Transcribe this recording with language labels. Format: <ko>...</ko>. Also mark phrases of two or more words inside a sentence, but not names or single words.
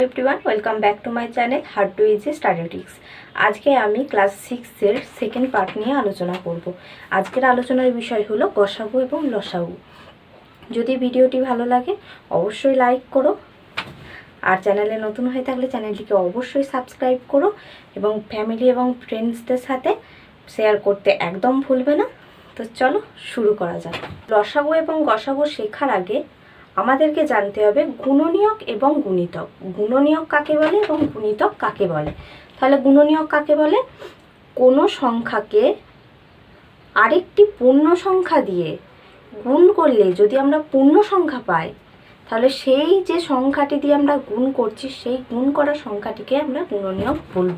<en>Everyone welcome back to my channel Hard to Easy Statistics.</en> <bn>আজকে আমি ক্লাস 6 এর</bn> <en>second part</en> <bn>নিয়ে আলোচনা করব। আজকের আলোচনার বিষয় হলো গসাগু এবং লসাগু। যদি ভিডিওটি ভালো লাগে অবশ্যই লাইক করো আর চ্যানেলে নতুন হয়ে থাকলে চ্যানেলটিকে অবশ্যই সাবস্ক্রাইব করো এবং ফ্যামিলি এবং ফ্রেন্ডসদের সাথে শেয়ার করতে একদম ভুলবে না। তো চলো শুরু করা যাক। লসাগু এবং গসাগু শেখার আগে আমাদেরকে জানতে হবে গুণনীয়ক এবং গুণিতক। গুণনীয়ক কাকে বলে এবং গুণিতক কাকে বলে। তাহলে গুণনীয়ক কাকে বলে? কোনো সংখ্যাকে আরেকটি পূর্ণ সংখ্যা দিয়ে গুণ করলে যদি আমরা পূর্ণ সংখ্যা পাই তাহলে সেই যে সংখ্যাটি দিয়ে আমরা গুণ করছি সেই গুণ করা সংখ্যাটিকে আমরা গুণনীয়ক বলবো।</bn>